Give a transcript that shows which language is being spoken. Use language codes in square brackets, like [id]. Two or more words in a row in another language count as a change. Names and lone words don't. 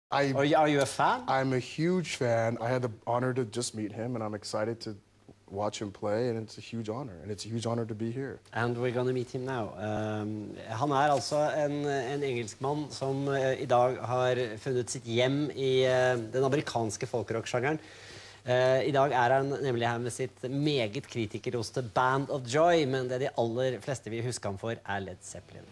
[en] Are you a fan? I'm a huge fan. I had the honor to just meet him, and I'm excited to watch him play, and it's a huge honor. And it's a huge honor to be here. And we're gonna meet him now. [no] Han altså en engelskmann som I dag har funnet sitt hjem I den amerikanske folkrock-sjangeren. I dag han nemlig her med sitt meget kritikerroste Band of Joy, men det de aller fleste vil huske ham for Led Zeppelin.